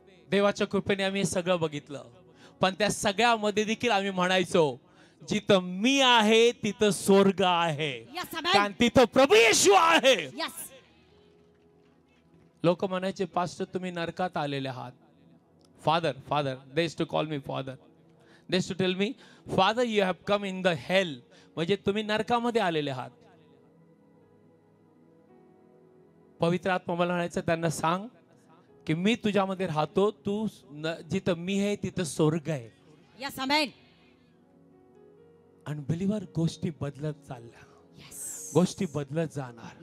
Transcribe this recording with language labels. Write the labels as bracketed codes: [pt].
[mr] देवाच्या कृपेने आम्ही हे सगळं बघितलं. पण त्या सगळ्यामध्ये देखील आम्ही म्हणायचो, जिथं मी आहे तिथं स्वर्ग आहे, कारण तिथं प्रभू येशू आहे. लोक म्हणायचे, पास्टर तुम्ही नरकात आलेले आहात. [en] Father, they used to call me father. They used to tell me, Father, you have come in the hell. [mr] म्हणजे तुम्ही नरकामध्ये आलेले आहात. पवित्र आत्मा मला म्हणायचं, त्यांना सांग की मी तुझ्यामध्ये राहतो, तू जिथं मी आहे तिथं स्वर्ग आहे. यस, आमेन. अनबिलीवर गोष्टी बदलत चालल्या, गोष्टी बदलत जाणार.